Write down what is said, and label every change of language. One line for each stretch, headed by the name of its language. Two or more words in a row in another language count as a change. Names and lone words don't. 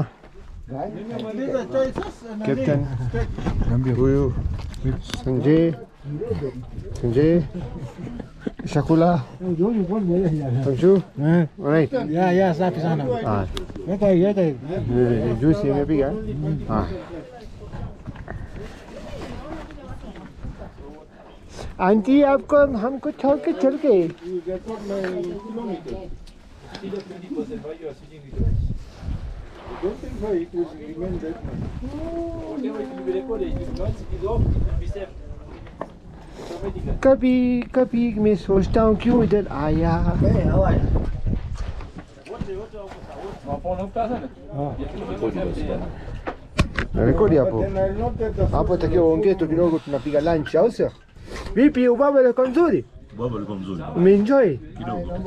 Swahili: Nimemaliza chai sasa na Captain. Niambie huyu. Sanjay. Chakula. Sanju. Alright. Ya, safi sana. Weka. Juice imepiga.
Hindi: आंटी आपको हमको छोड़ के चल गए। कभी कभी मैं सोचता हूँ क्यों इधर आया।
Swahili: Rekodi hapo. Hapo takiwa uongee tu kidogo, tunapiga lunch au sio? Vipi ubaba liko nzuri? Ubaba liko mzuri. Umeenjoy? Kidogo.